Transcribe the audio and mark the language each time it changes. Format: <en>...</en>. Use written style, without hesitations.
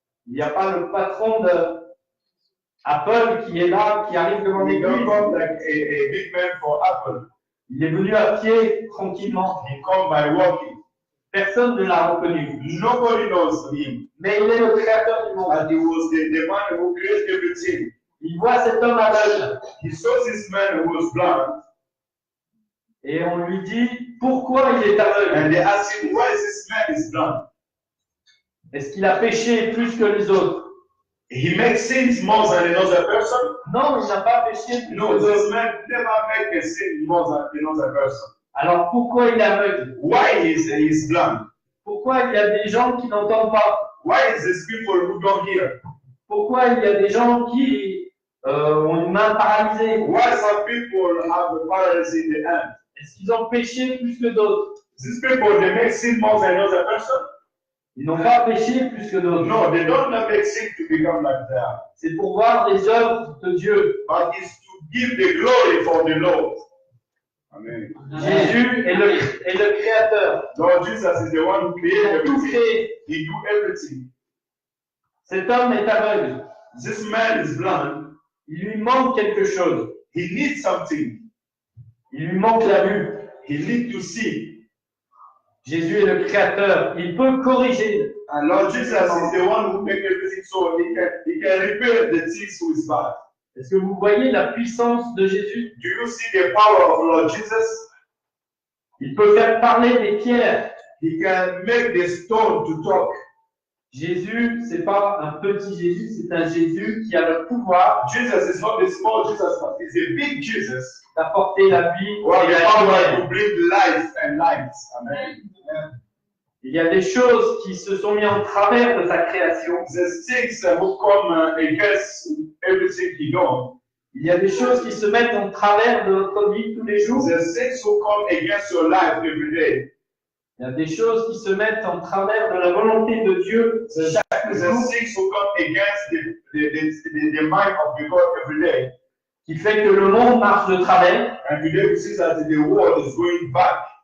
<fr>Il n'y a pas le patron de Apple qui est là, qui arrive devant</fr> <en>He don't</en> <fr>l'église.</fr> <en>come like a big man for Apple.</en> <fr>Il est venu à pied, tranquillement.</fr> <en>He come by walking.</en> <fr>Personne ne l'a reconnu.</fr> <en>Nobody knows him.</en> <fr>Mais il est le créateur du monde.</fr> <en>And he was the man who created everything.</en> <fr>Il voit cet homme aveugle</fr> <en>He saw this man who was blind,</en> <fr>et on lui dit pourquoi il est aveugle.</fr> <en>and they asked him, why is this man is blind?</en> <fr>Est-ce qu'il a péché plus que les autres?</fr> <en>He makes sins more than another person?</en> <fr>Non, il n'a pas péché plus</fr> <en>No,</en> <fr>que les</fr> <en>this</en> <fr>autres.</fr> <en>man never make a sin more than another person.</en> <fr>Alors pourquoi il est aveugle?</fr> <en>Why is blind?</en> <fr>Pourquoi il y a des gens qui n'entendent pas?</fr> <en>Why is this people who don't hear?</en> <fr>Pourquoi il y a des gens qui ont une main paralysée?</fr> <en>Why some people have a paralysis in the hand?</en> <fr>Est-ce qu'ils ont péché plus que d'autres?</fr> <en>These people, they make sin more than another person?</en> <fr>Ils n'ont pas péché plus que d'autres.</fr> <en>No, they don't make sin to become like that.</en> <fr>C'est pour voir les œuvres de Dieu.</fr> <en>But it's to give the glory for the Lord. Amen.</en> <fr>Jésus est le créateur.</fr> <en>Lord Jesus is the one who</en> <fr>Il</fr> <en>created</en> <fr>a tout</fr> <en>everything.</en> <fr>créé.</fr> <en>He do everything.</en> <fr>Cet homme est aveugle.</fr> <en>This man is blind.</en> <fr>Il lui manque quelque chose.</fr> <en>He needs something.</en> <fr>Il lui manque la vue.</fr> <en>He needs to see.</en> <fr>Jésus est le créateur. Il peut corriger.</fr> <en>And Lord Jesus is the one who makes everything so he can repair the things who is bad.</en> <fr>Est-ce que vous voyez la puissance de Jésus?</fr> <en>Do you see the power of Lord Jesus?</en> <fr>Il peut faire parler des pierres.</fr> <en>He can make the stone to talk.</en> <fr>Jésus, c'est pas un petit Jésus, c'est un Jésus qui a le pouvoir</fr> <en>Jesus is not the small Jesus, but he's a big Jesus.</en> <fr>d'apporter la vie</fr> <en>Who has</en> <fr>et</fr> <en>the</en> <fr>la</fr> <en>power</en> <fr>lumière.</fr> <en>to bring life and light. Amen.</en> <fr>Il y a des choses qui se sont mises en travers de sa création.</fr> <en>There's things who come against everything he does.</en> <fr>Il y a des choses qui se mettent en travers de notre vie tous les jours.</fr> <en>There's things who come against your life every day.</en> <fr>Il y a des choses qui se mettent en travers de la volonté de Dieu chaque jour,</fr> <en>There's things who come against the mind of the God every day.</en> <fr>qui fait que le monde marche de travers,</fr> <en>And today we see that the world is going back.</en>